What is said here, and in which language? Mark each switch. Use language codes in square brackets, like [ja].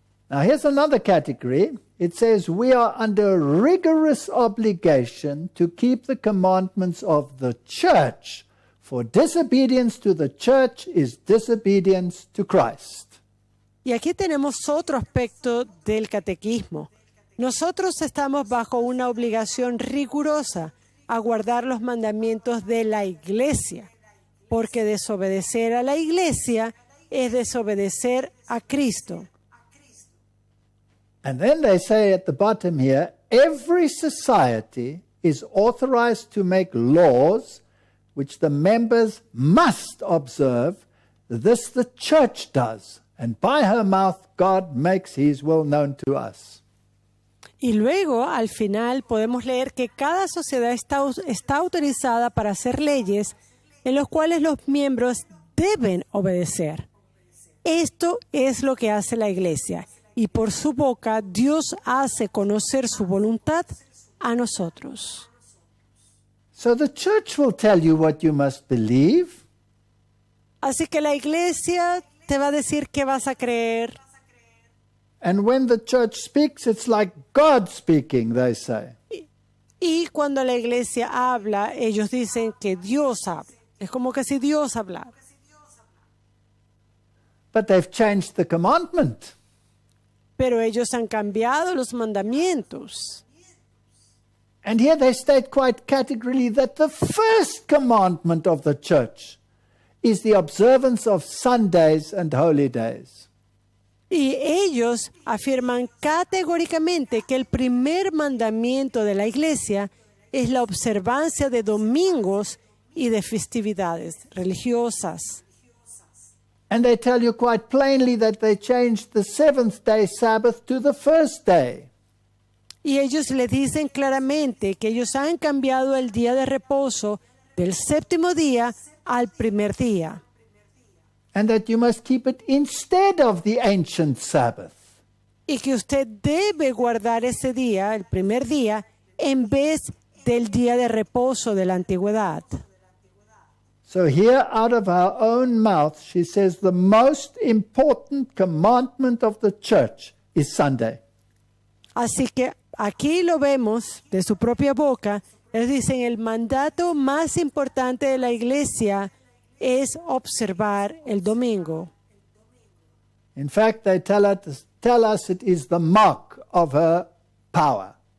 [en] Now here's another category. It says we are under rigorous obligation to keep the commandments of the church, for disobedience to the church is disobedience to Christ. [es] Y aquí tenemos otro aspecto del catequismo. Nosotros estamos bajo una obligación rigurosa a guardar los mandamientos de la iglesia, porque desobedecer a la iglesia es desobedecer a Cristo. [en] And then they say at the bottom here, every society is authorized to make laws which the members must observe. This the church does, and by her mouth God makes his will known to us. [es] Y luego, al final, podemos leer que cada sociedad está autorizada para hacer leyes en las cuales los miembros deben obedecer. Esto es lo que hace la iglesia. Y por su boca, Dios hace conocer su voluntad a nosotros. [en] So the church will tell you what you must believe. [es] Así que la iglesia te va a decir qué vas a creer. [en] And when the church speaks, it's like God speaking, they say. [es] Y cuando la iglesia habla, ellos dicen que Dios habla. Es como que si Dios hablara. [en] But they've changed the commandment. [es] Pero ellos han cambiado los mandamientos. [en] And here they state quite categorically that the first commandment of the church is the observance of Sundays and holy days. [es] Y ellos afirman categóricamente que el primer mandamiento de la iglesia es la observancia de domingos y de festividades religiosas. [en] And they tell you quite plainly that they changed the seventh day Sabbath to the first day. [es] Y ellos le dicen claramente que ellos han cambiado el día de reposo del séptimo día al primer día. [en] And that you must keep it instead of the ancient Sabbath. [es] Y que usted debe guardar ese día, el primer día, en vez del día de reposo de la antigüedad. [en] So here out of her own mouth, she says the most important commandment of the church is Sunday. [es] Así que aquí lo vemos de su propia boca. Ellos dicen, el mandato más importante de la iglesia es observar el domingo. [en] In fact, they tell us it is the mark of her power.